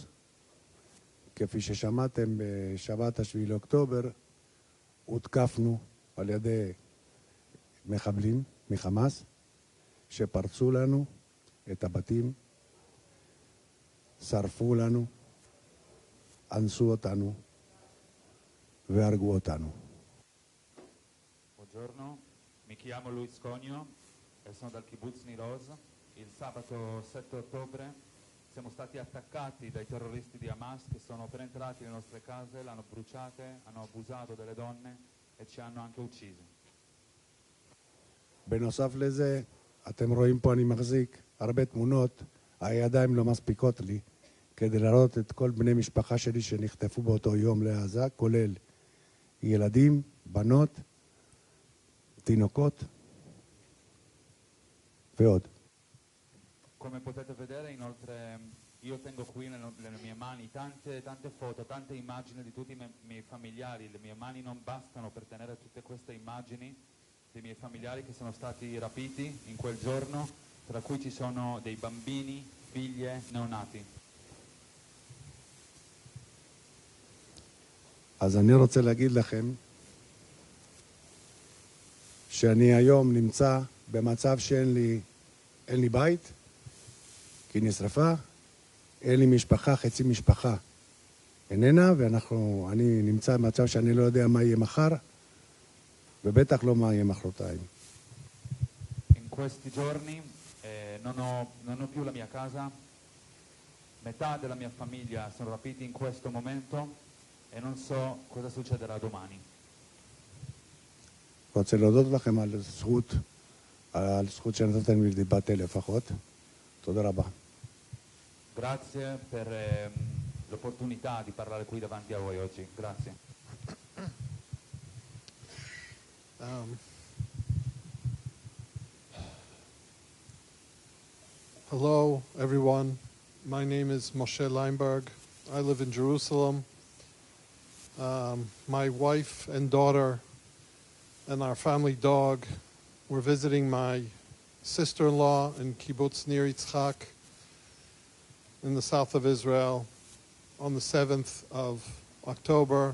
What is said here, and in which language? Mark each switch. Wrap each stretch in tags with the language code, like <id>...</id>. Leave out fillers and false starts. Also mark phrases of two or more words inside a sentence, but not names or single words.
<he>כפי ששמעתם, בשבת השביעי לאוקטובר הותקפנו על ידי מחבלים מחמאס שפרצו לנו את הבתים, שרפו לנו, אנסו אותנו והרגו אותנו.</he> <it>Buongiorno, mi chiamo Luis Conio e sono dal kibbutz Nir Oz. Il sabato 7 ottobre siamo stati attaccati dai terroristi di Hamas che sono penetrati nelle nostre case, l'hanno bruciate, hanno abusato delle donne e ci hanno anche uccisi.</it> <he>בנוסף לזה, אתם רואים פה אני מחזיק הרבה תמונות, הידיים לא מספיקות לי כדי לראות את כל בני משפחה שלי שנחטפו באותו יום לעזה, כולל ילדים, בנות, תינוקות ועוד.</he> <it>Come potete vedere, inoltre, io tengo qui nelle mie mani tante foto, tante immagini di tutti i miei familiari. Le mie mani non bastano per tenere tutte queste immagini dei miei familiari che sono stati rapiti in quel giorno, tra cui ci sono dei bambini, figlie, neonati.</it> <he>אז אני רוצה להגיד לכם שאני היום נמצא במצב שאין לי בית, כי נשרפה, אין לי משפחה, חצי משפחה איננה, ואני נמצא במצב שאני לא יודע מה יהיה מחר, ובטח לא מה יהיה מחרתיים.</he> <it>In questi giorni non ho più la mia casa, metà della mia famiglia sono rapiti in questo momento e non so cosa succederà domani.</it> <he>רוצה להודות לכם על זכות שנתתם לי דיברתי לפחות. תודה רבה.</he> <it>Grazie per l'opportunità di parlare qui davanti a voi oggi. Grazie.</it> <en>Hello, everyone. My name is Moshe Leinberg. I live in Jerusalem. My wife and daughter and our family dog were visiting my sister-in-law in Kibbutz Nir Yitzchak in the south of Israel on the 7th of October.</en>